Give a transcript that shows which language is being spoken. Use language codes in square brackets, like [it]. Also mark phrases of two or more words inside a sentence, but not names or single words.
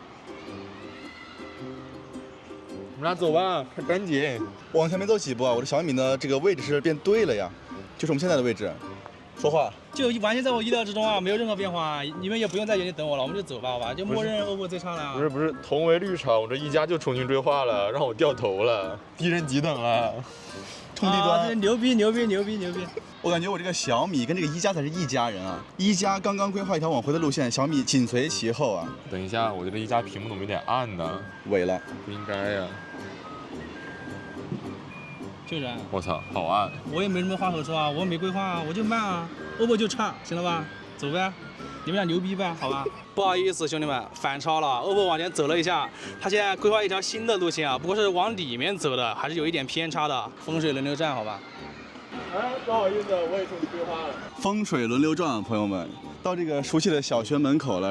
[zh] 我們倆走吧，快趕緊。往前沒走幾步啊，我的小米呢，這個位置是變對了呀，就是我們現在的位置。說話就完全在我意料之中啊，沒有任何變化，你們也不用在原地等我了，我們就走吧，好吧？就默認 OPPO 最差了啊。不是，同為綠廠，我這一加就重新規劃了，讓我掉頭了，低人幾等了。衝低端，這牛逼！我感覺我這個小米跟這個一加才是一家人啊！一加剛剛規劃一條往回的路線，小米緊隨其後啊。等一下，我覺得一加屏幕怎麼有點暗呢？萎了，不應該呀。就是啊。我操，好暗！我也沒什麼話可說啊，我沒規劃啊，我就慢啊 ，OPPO 就差，行了吧？走唄，你們倆牛逼唄，好吧？不好意思，兄弟們，反超了。OPPO 往前走了一下，他現在規劃一條新的路線啊，不過是往裡面走的，還是有一點偏差的。風水輪流轉，好吧？哎，不好意思，我也重新規劃了。風水輪流轉，朋友們，到這個熟悉的小學門口了。